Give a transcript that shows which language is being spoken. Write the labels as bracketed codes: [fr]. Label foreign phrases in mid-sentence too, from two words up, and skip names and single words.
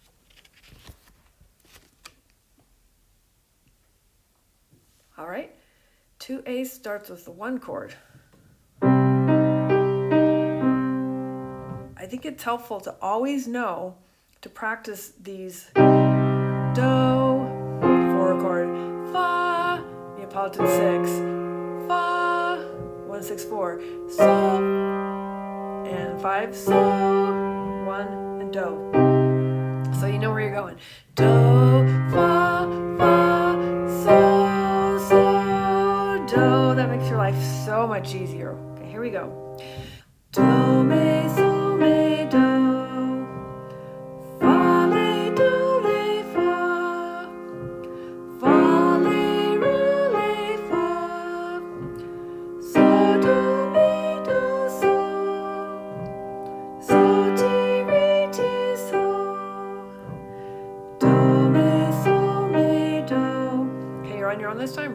[en] All right, 2A starts with the 1 chord. I think it's helpful to always know to practice these do, 4 chord, fa, Neapolitan 6, fa, 1, 6, 4, so, and 5, so, 1, and do. So you know where you're going. Do, fa, fa, so, do. That makes your life so much easier. Okay, here we go. Do, me, so, me, do. Fa, le, do, le, fa. Fa, le, ru, le, fa. So, do, me, do, so. So, ti, re, ti, so. Do, me, so, me, do. Okay, you're on your own this time.